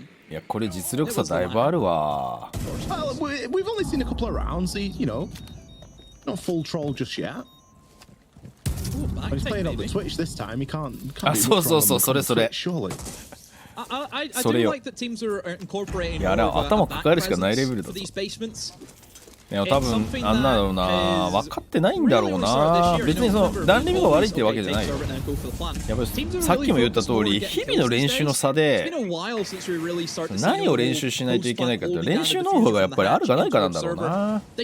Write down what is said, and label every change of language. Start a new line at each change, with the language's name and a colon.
Japanese: いやこれ実力差だいぶあるわ。
English: We've only seen a couple of rounds. You know, not full troll just yet. He's playing on the Twitch this time. He can't.
Japanese: あ、そうそうそう、それそれ。それよ。いやあれは頭抱えるしかないレベルだと。いや多分あんなのな分かってないんだろうな。別にそのダンリミが悪いってわけじゃないよ。やっぱりさっきも言った通り日々の練習の差で何を練習しないといけないかって練習ノウハウがやっぱりあるかないかなんだろうな。